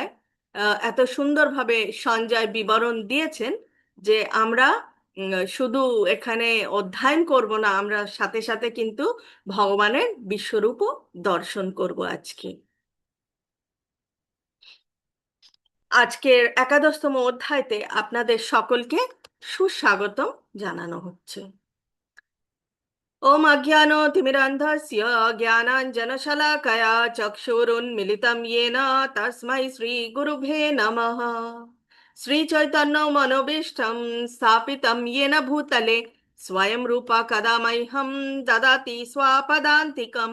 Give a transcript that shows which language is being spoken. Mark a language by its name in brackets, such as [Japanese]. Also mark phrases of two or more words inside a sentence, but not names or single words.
[Bangla] এত সুন্দরভাবে সঞ্জয় বিবরণ দিয়েছেন যে আমরা শুধু এখানে অধ্যয়ন করব না, আমরা সাথে সাথে কিন্তু ভগবানের বিশ্বরূপও দর্শন করব আজকে। আজকের একাদশতম অধ্যায়তে আপনাদের সকলকে সুস্বাগতম জানানো হচ্ছে। [Sanskrit] ओम अज्ञानतिमिरान्धस्य ज्ञानाञ्जनशलाकया चक्षुरुन्मिलितं येन तस्मै श्रीगुरुभे नमः। श्रीचैतन्यमनोभीष्टं स्थापितं येन भूतले स्वयं रूपा कदा मह्यं ददाति स्वापदान्तिकं।